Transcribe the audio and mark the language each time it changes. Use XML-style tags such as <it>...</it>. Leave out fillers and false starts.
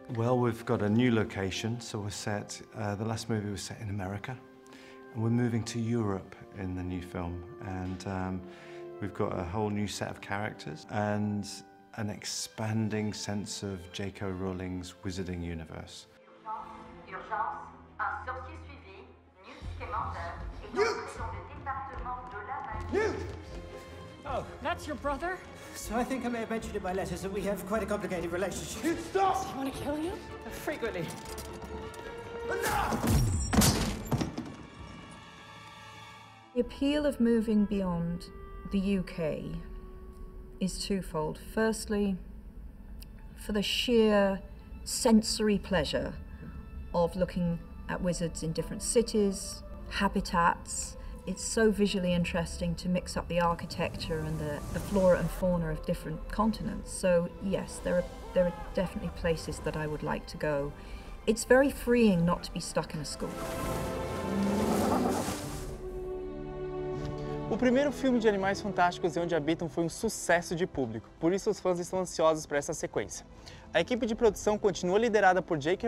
<en>Well, we've got a new location, so we're set, the last movie was set in America, and we're moving to Europe in the new film, and we've got a whole new set of characters and an expanding sense of J.K. Rowling's wizarding universe.</en> <fr>Urgence, un sorcier suivi, Newt Scamander est entré dans le département de la magie.</fr> <en>Newt! Oh, that's your brother? So I think I may have mentioned in my letters that we have quite a complicated relationship. Newt, stop! Does he want to kill you? Frequently. Enough! The appeal of moving beyond the UK is twofold. Firstly, for the sheer sensory pleasure of looking at wizards in different cities, habitats. It's so visually interesting to mix up the architecture and the flora and fauna of different continents. So yes, there are definitely places that I would like to go. It's very freeing not to be stuck in a school.</en> <pt>O primeiro filme de Animais Fantásticos e Onde Habitam foi um sucesso de público, por isso os fãs estão ansiosos para essa sequência. A equipe de produção continua liderada por J.K.</pt>